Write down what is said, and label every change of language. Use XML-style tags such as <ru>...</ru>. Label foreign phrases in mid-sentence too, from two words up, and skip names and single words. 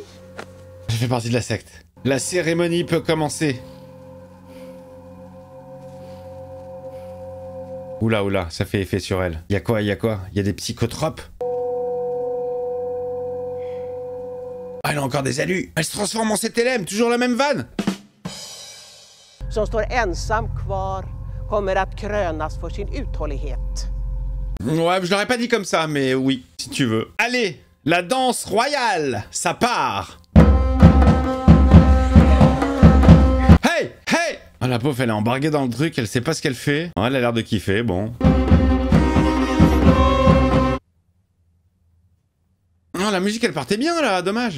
<fr>Je fais partie de la secte. La cérémonie peut commencer. Oula, oula, ça fait effet sur elle. Y'a quoi? Y'a des psychotropes? Ah, elle a encore des alus. Elle se transforme en CTLM, toujours la même vanne.</fr> <sv>Som står ensam kvar kommer att krönas för sin uthållighet.</sv> <fr>Ouais, je l'aurais pas dit comme ça, mais oui, si tu veux. Allez, la danse royale, ça part. Hey, hey. Oh, la pauvre, elle est embarquée dans le truc, elle sait pas ce qu'elle fait. Oh, elle a l'air de kiffer, bon. Oh, la musique, elle partait bien, là, dommage.</fr>